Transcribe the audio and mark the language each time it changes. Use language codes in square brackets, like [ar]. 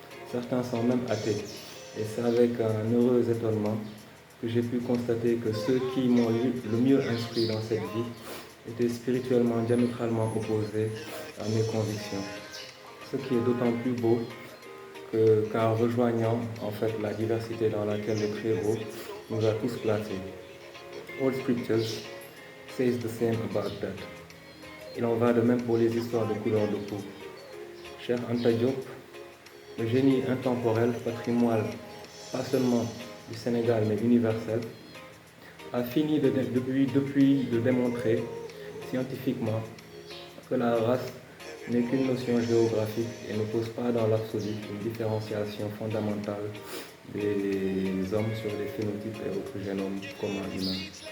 [fr] Certains sont même athées. Et c'est avec un heureux étonnement que j'ai pu constater que ceux qui m'ont le mieux instruit dans cette vie étaient spirituellement diamétralement opposés à mes convictions. Ce qui est d'autant plus beau qu'en rejoignant en fait la diversité dans laquelle le Très-Haut nous a tous placés. [en] All scriptures says the same about that. [fr] Il en va de même pour les histoires de couleur de peau. Cher Anta Diop, le génie intemporel, patrimoine, pas seulement du Sénégal mais universel, a fini depuis de démontrer scientifiquement que la race n'est qu'une notion géographique et ne pose pas dans l'absolu une différenciation fondamentale des hommes sur les phénotypes et autres génomes communs humains.